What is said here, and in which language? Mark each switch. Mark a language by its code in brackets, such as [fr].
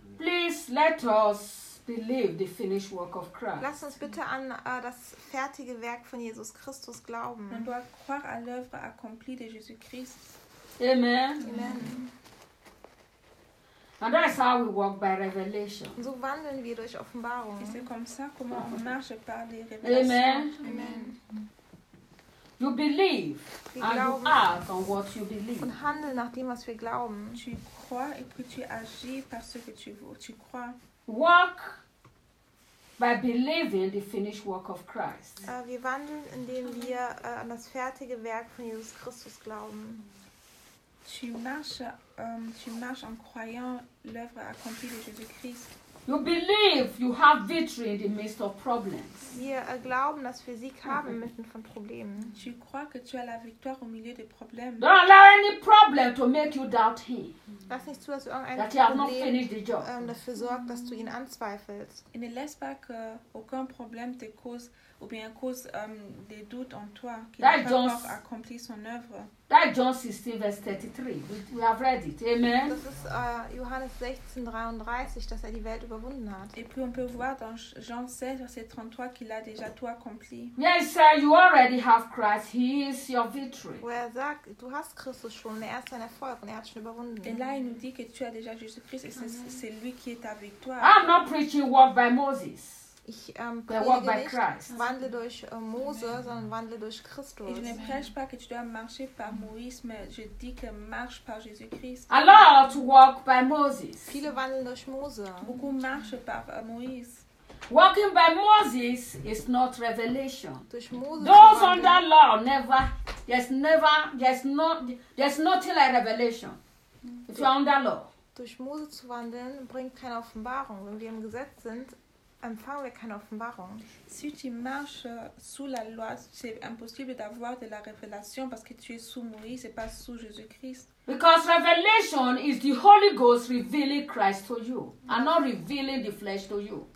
[en] Please let us believe the finished work of Christ. [de] Lass uns bitte an das fertige Werk von Jesus Christus glauben. [fr] Man doit croire à l'œuvre accomplie de Jésus Christ. Amen. Amen. [en] And that's how we walk by revelation. [de] So wandeln wir durch Offenbarung. [fr] Et c'est comme ça comment on marche par les révélations. Amen. Amen. [en] You believe and you act on what you believe. [de] Und handeln nach dem, was wir glauben. [fr] Tu crois et puis tu agis par ce que tu crois. [en] Walk By believing the finished work of Christ. [de] Wir wandeln, indem wir an das fertige Werk von Jesus Christus glauben. [fr] Tu marches en croyant l'œuvre accomplie de Jésus-Christ. [en] You believe you have victory in the midst of problems. [de] Wir glauben, dass wir Sieg haben inmitten von Problemen. [fr] Tu crois que tu as la victoire au milieu des problèmes. [en] Don't allow any problem to make you doubt him. [de] Lass nicht zu, dass irgendein [en] that Problem you have not finished the job. [de] Dafür sorgt, dass du ihn anzweifelst. [fr] Et ne laisse pas que aucun problème te cause ou bien cause des doutes en toi qu'il peut pas accomplir son œuvre. [en] That John 16 verse 33. We have read it. Amen. [de] Das ist Johannes 16:33, dass er die Welt überwunden hat. [fr] Et puis on peut voir dans Jean 16 verset 33 qu'il a déjà tout accompli. [en] Yes, sir, you already have Christ. He is your victory. [de] Où er sagt, du hast Christus schon, er ist dein Erfolg und er hat schon überwunden. [fr] Et là il nous dit que tu as déjà Jésus-Christ et c'est lui qui est ta victoire. [en] I'm not preaching work by Moses. [de] Ich predige nicht, wandle durch Mose, sondern wandle durch Christus. [fr] Ich ne prêche pas que tu dois marcher par Moïse, mais je dis que marche par Jésus-Christ. [en] Allow to walk by Moses. [de] Viele wandeln durch Mose. [fr] Beaucoup marchent par Moïse. [en] Walking by Moses is not revelation. [de] Durch Mose [en] those under law never, there's nothing like revelation. If you're under law. [de] Durch Mose zu wandeln bringt keine Offenbarung. Wenn wir im Gesetz sind, empfangen wir keine Offenbarung. [fr] Si tu marches sous la loi, c'est impossible d'avoir de la révélation parce que tu es sous Moïse et pas sous Jésus-Christ. [en] Because revelation is the Holy Ghost revealing Christ to you and not revealing the flesh to you.